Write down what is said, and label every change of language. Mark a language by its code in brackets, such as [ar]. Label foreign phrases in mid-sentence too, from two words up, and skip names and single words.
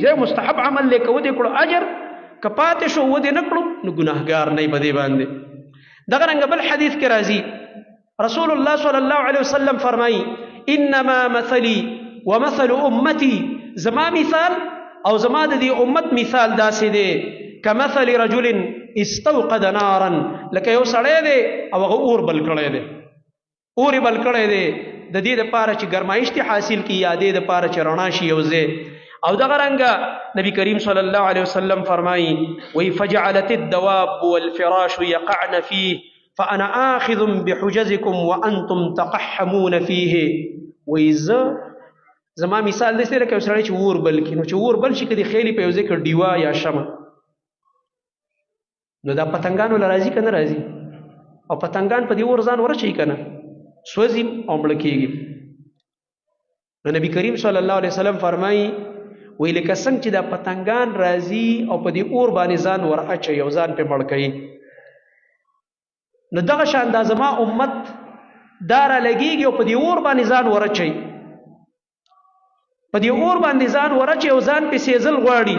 [ps] دا مستحب عمل دی، که ودې کړو اجر، که پاتې شو ودې نه کړو نو ګناهګار نه یې په دې باندې. دغه رنګه بل حدیث کې راځي رسول الله [ar] صلی الله علیه وسلم [ps] فرمایي [ar] انما مثلی ومثل امتی، [ps] زما مثال او زما د دې امت مثال داسې دی [ar] کمثل رجل استوقد نارا، [ps] لکه یو سړی دی او هغه اور بل کړی دی، اور یې بل کړی دی د دې دپاره چې ګرمایش حاصل کړي یا دې دپاره چې رڼا شي یو ځای. او دغه رنګه نبی کریم [ar] صلی الله علیه وسلم [ps] فرمایي وی [ar] فجعلت الدواب والفراش يقعن فيه فانا آخذ بحجزكم وانتم تقحمون فيه. [ps] وی زما مثال داسې لکه یو سړی چې اور بل کړي، نو چې اور بل شي که د خیلې په یو ځای کې ډیوه یا شمع، نو دا پتنګانو له راځي که نه راځي؟ او پتنګان په دې اور ځان ورچوي که نه؟ سوځي او مړه کېږي. نو نبی کریم [ar] صلی الله علیه وسلم [ps] فرمایي وی لکه څنګه چې دا پتنګان راځي او په دې اور باندې ځان ور اچوي او ځان پې مړ کوي، نو دغه شان دا زما امت دا را لګېږي او په دې اور باندې ځان ور اچوي، په دې اور باندې ځان ور اچوي او ځان پې سېزل غواړي.